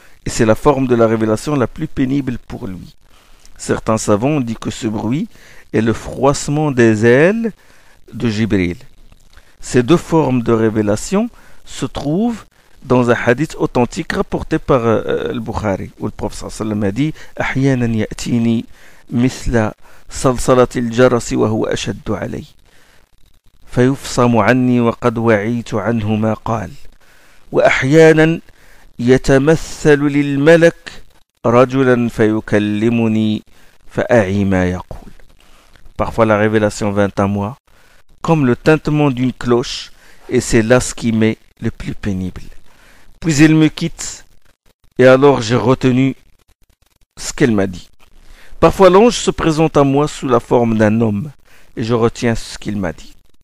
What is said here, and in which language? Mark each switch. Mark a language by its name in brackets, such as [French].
[French] Et c'est la forme de la révélation la plus pénible pour lui. Certains savants ont dit que ce bruit est le froissement des ailes de Jibril. Ces deux formes de révélation se trouvent dans un hadith authentique rapporté par al-Bukhari, où le prophète sallallahu alayhi wa sallam a dit « [Arabic] Ahyanan ya'tini misla salsalati al-jarasi wa huwa ashaddu alay. فيفصم عني وقد وعيت عنه ما قال وأحيانا يتمثل للملك رجلا فيكلمني فأعي ما يقول. [French] Parfois la révélation vint à moi comme le tintement d'une cloche et c'est là ce qui m'est le plus pénible. Puis il me quitte et alors j'ai retenu ce qu'elle m'a dit. Parfois l'ange se présente à moi sous la forme d'un homme et je retiens ce qu'il m'a dit.